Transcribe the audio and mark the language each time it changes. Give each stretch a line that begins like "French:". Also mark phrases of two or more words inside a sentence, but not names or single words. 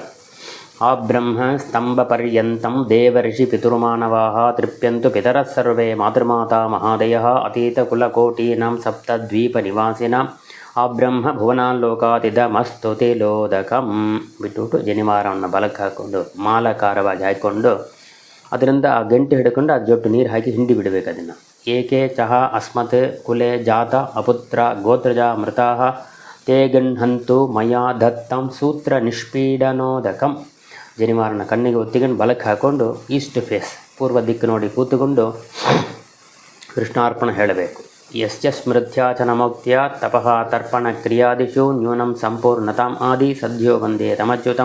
Sanskrit: ಆ ಬ್ರಹ್ಮ ಸ್ತಂಭ ಪರ್ಯಂತಂ ದೇವರ್ಷಿ ಪಿತೃಮಾನವಾಹ ತೃಪ್ಯಂತು ಪಿತರಃ ಸರ್ವೇ ಮಾತೃಮಾತಾ ಮಹಾದಯಃ ಅತೀತ ಕುಲಕೋಟೀನಾಂ ಸಪ್ತದ್ವೀಪ ನಿವಾಸಿನಾಂ ಆ ಬ್ರಹ್ಮ ಭುವನಾಲೋಕಾತಿದಮಸ್ತು ತಿಲೋದಕಂ.
Kannada: ಬಿಟ್ಟುಬಿಟ್ಟು ಜನಿವಾರವನ್ನು ಬಲಕ್ಕೆ ಹಾಕ್ಕೊಂಡು ಮಾಲಕಾರವಾಗಿ ಹಾಕ್ಕೊಂಡು ಅದರಿಂದ ಆ ಗಂಟೆ ಹಿಡ್ಕೊಂಡು ಅದು ಜೊಟ್ಟು ನೀರು ಹಾಕಿ ಹಿಂಡಿ ಬಿಡಬೇಕು ಅದನ್ನು.
Sanskrit: ಏಕೆ ಚಹ ಅಸ್ಮತ್ ಕುಲೆ ಜಾತ ಅಪುತ್ರ ಗೋತ್ರಜ ಮೃತಾಃ ತೇ ಗಣ್ಹಂತು ಮಯಾ ದತ್ತಂ ಸೂತ್ರ ನಿಷ್ಪೀಡನೋದಕಂ.
Kannada: ಜನಿವಾರನ ಕಣ್ಣಿಗೆ ಒತ್ತಿಕೊಂಡು ಬಲಕ್ಕೆ ಹಾಕ್ಕೊಂಡು
English: east face
Kannada: ಪೂರ್ವ ದಿಕ್ಕು ನೋಡಿ ಕೂತುಕೊಂಡು ಕೃಷ್ಣಾರ್ಪಣ ಹೇಳಬೇಕು.
Sanskrit: ಯಶ್ಚ ಸ್ಮೃತ್ಯಾ ಚ ನಮೋಕ್ತ್ಯ ತಪಃ ತರ್ಪಣ ಕ್ರಿಯಾದಿಷು ನ್ಯೂನಂ ಸಂಪೂರ್ಣತಾಂ ಆದಿ ಸದ್ಯೋ ವಂದೇ ತಮಚ್ಯುತಂ.